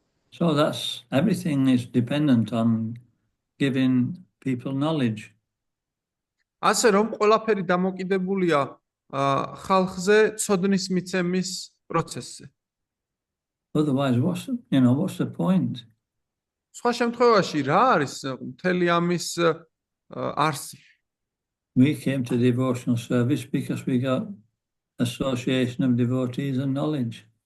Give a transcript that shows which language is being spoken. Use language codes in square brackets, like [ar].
[en] So everything is dependent on giving people knowledge. [ka] ასე რომ ყველაფერი დამოკიდებულია ხალხზე ცოდნის მიცემის პროცესზე. [en] Otherwise, what's the point? [ka] სხვა შემთხვევაში რა არის მთელი ამის არსი? [en] We came to devotional service because we got association of devotees and knowledge.